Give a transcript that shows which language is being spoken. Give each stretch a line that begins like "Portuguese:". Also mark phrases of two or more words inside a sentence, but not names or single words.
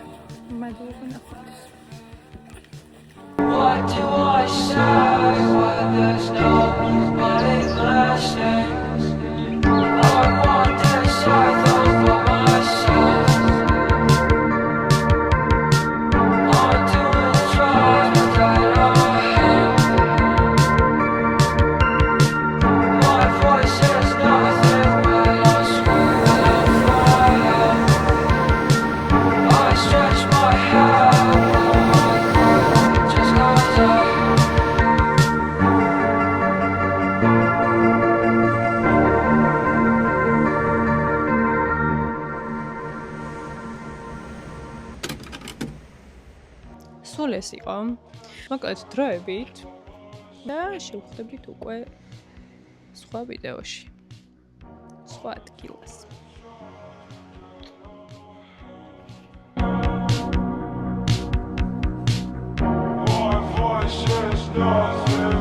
Georgian: მაგალითად ნახოთ.
English: What do I say when there's nobody listening? I want to decide for myself. I'm doing drugs, but I don't have. My voice is nothing but a scream of fire. I stretch my hand, just goes up.
Georgian: სულ ეს იყო. მოკლედ დროებით და შევხვდებით უკვე სხვა ვიდეოში. სხვა ადგილას.
English: My voice is nothing.